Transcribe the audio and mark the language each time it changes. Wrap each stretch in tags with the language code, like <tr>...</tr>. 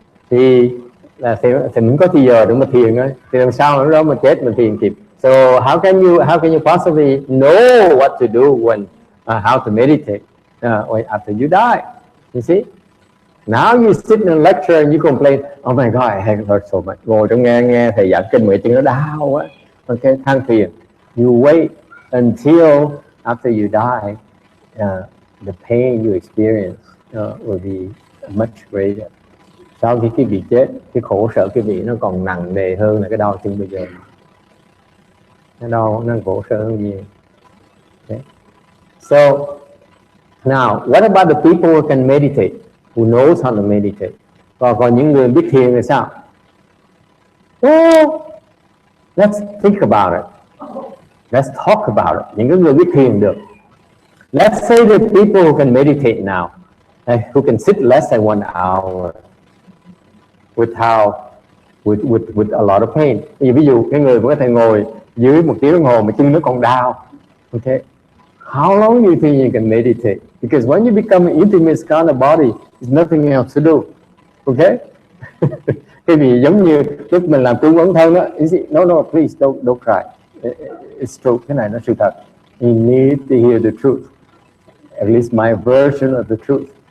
<vi>Thì mình có thì giờ để mà thiền thôi. Thì làm sao lúc đó mà chết mình thiền kịp?</vi> <en>So how can you possibly know what to do when how to meditate after you die? You see? Now you sit in a lecture and you complain, oh my God, I have hurt so much.</en> <vi>Ngồi trong nghe thầy giảng kinh mà chân nó đau quá.</vi> <en>Okay,</en> <vi>than phiền.</vi> <en>You wait until after you die, the pain you experience will be much greater.</en> <vi>Sau khi quý vị chết, cái khổ sở quý vị nó còn nặng nề hơn là cái đau chân bây giờ. Nó khổ sở hơn nhiều.</vi> <en>Okay. So now, what about the people who can meditate, who knows how to meditate?</en> <vi>Còn những người biết thiền là sao?</vi> <en>Well, let's think about it. Let's talk about it.</en> <vi>Những người biết thiền được.</vi> <en>Let's say the people who can meditate now, who can sit less than 1 hour with a lot of pain.</en> <vi>Ví dụ cái người có thể ngồi dưới 1 tiếng đồng hồ mà chân nó còn đau.</vi> <en>Okay. How long do you think you can meditate? Because when you become an intimate skandha body, there's nothing else to do. Okay?</en> <vi>Cái gì giống như lúc mình làm trung ấn thân đó.</vi> <en>No, please don't cry. It's true.</en> <vi>Cái này nó sự thật.</vi> <en>You need to hear the truth. At least my version of the truth.</en>